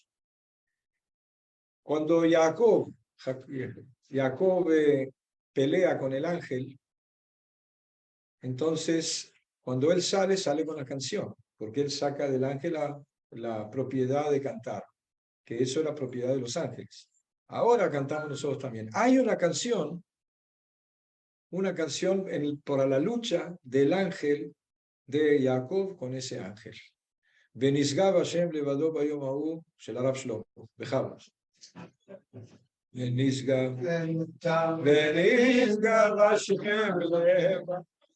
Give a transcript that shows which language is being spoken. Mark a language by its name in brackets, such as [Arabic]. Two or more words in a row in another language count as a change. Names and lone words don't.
[Spanish] Cuando Jacob pelea con el ángel, entonces cuando él sale con la canción, porque él saca del ángel la propiedad de cantar, que eso es la propiedad de los ángeles. Ahora cantamos nosotros también. Hay una canción por la lucha del ángel de Jacob con ese ángel. [Hebrew] ונשגב השם לבדו ביום ההוא של הרב שלמה, בכבוד. ונשגב השם לבדו